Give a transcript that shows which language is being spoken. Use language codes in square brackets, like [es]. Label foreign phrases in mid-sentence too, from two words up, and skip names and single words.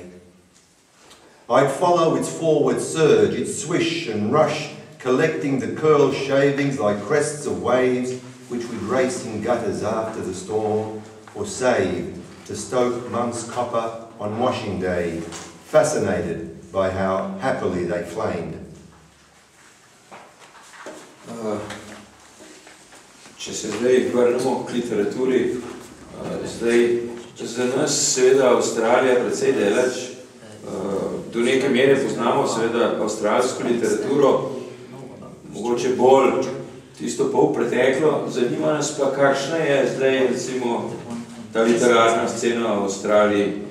[en] I'd follow its forward surge, its swish and rush, collecting the curled shavings like crests of waves, which would race in gutters after the storm, or save to stoke Mum's copper on washing day, fascinated by how happily they flamed. [sl] Če se zdaj vrnemo k literaturi, zdaj za nas seveda Avstralija precej delač, do neke mere poznamo seveda avstralsko literaturo, mogoče bolj tisto pol preteklo, zanima nas pa kakšna je zdaj recimo ta literarna scena v Avstraliji.